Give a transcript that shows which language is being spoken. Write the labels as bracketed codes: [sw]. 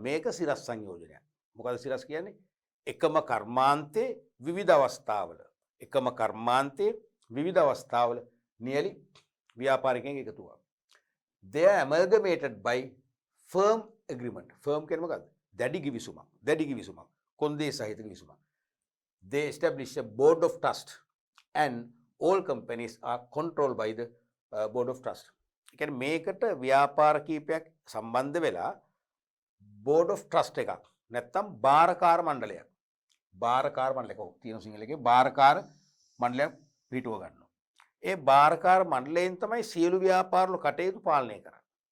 [si] මේක සිරස් සංයෝජනයක්. මොකද සිරස් කියන්නේ? එකම කර්මාන්තයේ විවිධ අවස්ථාවල එකම කර්මාන්තයේ විවිධ අවස්ථාවල නියලි ව්‍යාපාරිකයන් එකතු වෙනවා. [en] They are amalgamated by firm agreement. Firm කියන්නේ මොකද්ද? [si] දැඩි කිවිසුමක්. දැඩි කිවිසුමක්. කොන්දේ සහිත කිවිසුමක්. [en] They establish a board of trust and all companies are controlled by the board of trust. [si] ඒ කියන්නේ මේකට ව්‍යාපාර කීපයක් සම්බන්ධ වෙලා board of trust එකක් නැත්තම් බාරකාර මණ්ඩලයක්. බාරකාර මණ්ඩලයක් ඔව් තියෙන සිංහලයේ බාරකාර මණ්ඩලයක් පිටුව ගන්නවා. ඒ බාරකාර මණ්ඩලයෙන් තමයි සියලු ව්‍යාපාරවල කටයුතු පාලනය කරන්නේ.